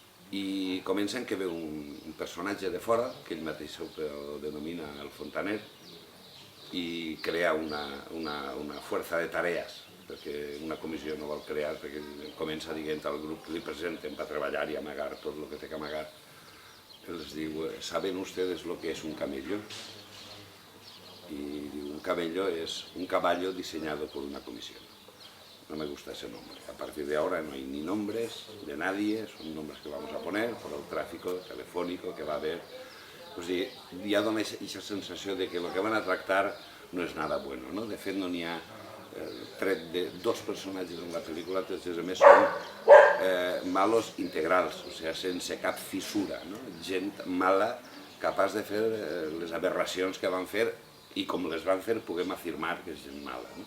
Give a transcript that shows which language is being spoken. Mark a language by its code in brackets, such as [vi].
[ca] I comença en que ve un personatge de fora, que ell mateix ho denomina el Fontaner, i crea una força de tarees, perquè una comissió no vol crear, perquè comença dient al grup que li presenten per treballar i amagar tot el que té que amagar. Els diu, [es] ¿saben ustedes lo que es un camello? Y digo, un camello es un caballo diseñado por una comisión. No me gusta ese nombre. A partir de ahora no hay ni nombres de nadie, son nombres que vamos a poner por el tráfico telefónico que va a haber. [ca] O sigui, ja dona aquesta sensació de que el que van a tractar no és [es] nada bueno, [ca] no? De fet, no n'hi ha tret de dos personatges en la pel·lícula, tots els altres són malos integrals, o sigui, sense cap fissura, no? Gent mala, capaç de fer les aberracions que van fer i com les van fer puguem afirmar que és gent mala.